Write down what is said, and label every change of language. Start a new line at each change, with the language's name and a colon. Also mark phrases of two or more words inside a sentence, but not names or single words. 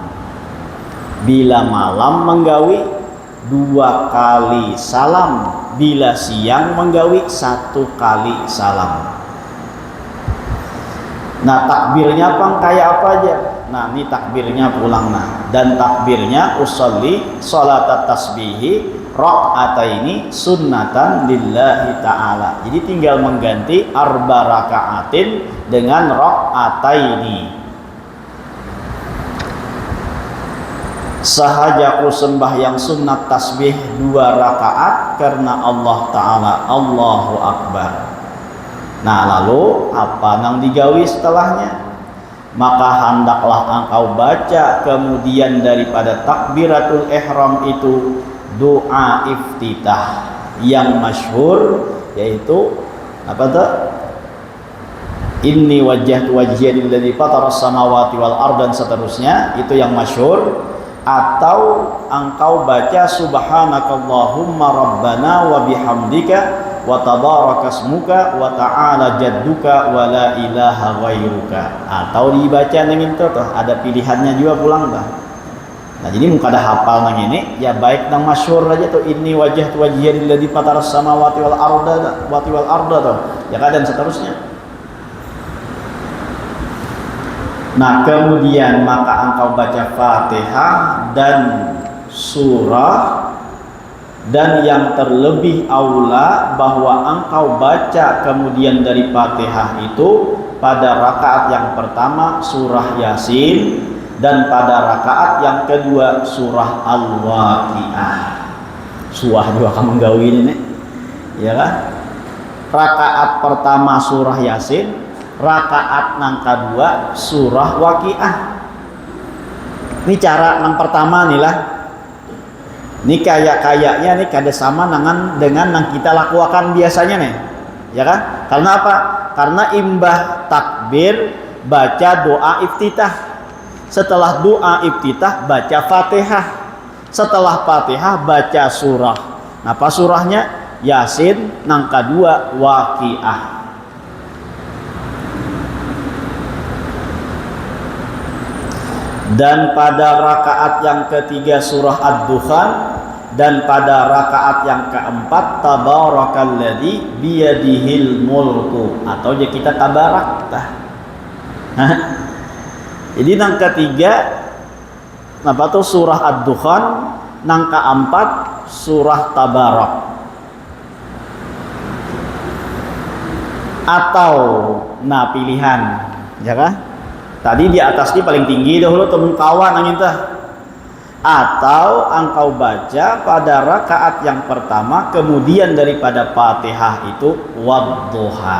Banjar: Bila malam menggawi 2 kali salam, bila siang menggawi 1 kali salam.
Indonesian: Nah, takbirnya Bang kayak apa aja?
Banjar: Nah, ini takbirnya pulang nah.
Indonesian: Dan takbirnya
Arabic: أصلي صلاة التسبيح ركعتين سنة لله تعالى.
Indonesian: Jadi tinggal mengganti 4 rakaatin dengan raka'ataini.
Banjar: Sahajaku sembahyang sunat tasbih 2 rakaat karena Allah Ta'ala.
Arabic: الله أكبر.
Banjar: Nah, lalu apa nang digawi setelahnya?
Malay: Maka hendaklah engkau baca kemudian daripada takbiratul ihram itu doa iftitah yang masyhur, yaitu apa tuh?
Arabic: إني وجهت وجهي للذي فطر السماوات والأرض
Indonesian: dan seterusnya, itu yang masyhur.
Malay: Atau engkau baca
Arabic: سبحانك اللهم ربنا وبحمدك وتبارك اسمك وتعالى جدك ولا إله غيرك.
Banjar: Atau dibaca dengan itu tuh, ada pilihannya juga pulang dah. Nah, jadi muka ada hafal nang ini, ya baik nang masyhur aja tuh,
Arabic: إني وجهت وجهي للذي فطر السماوات والأرض tuh.
Indonesian: Ya kan, dan seterusnya.
Malay: Nah, kemudian maka engkau baca Fatihah dan surah dan yang terlebih aula bahwa engkau baca kemudian dari Fatihah itu pada rakaat yang pertama surah Yasin dan pada rakaat yang kedua surah Al-Waqiah.
Banjar: Suah juga kamu gawi ini nih, ya kan? Rakaat pertama surah Yasin, rakaat nang kedua surah Waqiah. Ini cara nang pertama nih lah. Ini kayaknya nih kada sama dengan yang kita lakukan biasanya nih, ya kan? Karena apa? Karena imbah takbir baca doa iftitah, setelah doa iftitah baca Fatihah, setelah Fatihah baca surah.
Indonesian: Apa surahnya?
Banjar: Yasin, nang kedua Waqiah. Dan pada rakaat yang ketiga surah Ad-Dukhan, dan pada rakaat yang keempat
Arabic: تبارك الذي بيده الملك,
Banjar: atau ya kita tabarak tah. Jadi nang ketiga apa tuh surah Ad-Dukhan, nang keempat surah Tabarak. Atau nah pilihan, ya kan? Tadi di atas ini paling tinggi dahulu temen kawan angin tah.
Malay: Atau engkau baca pada rakaat yang pertama kemudian daripada Fatihah itu wadduha.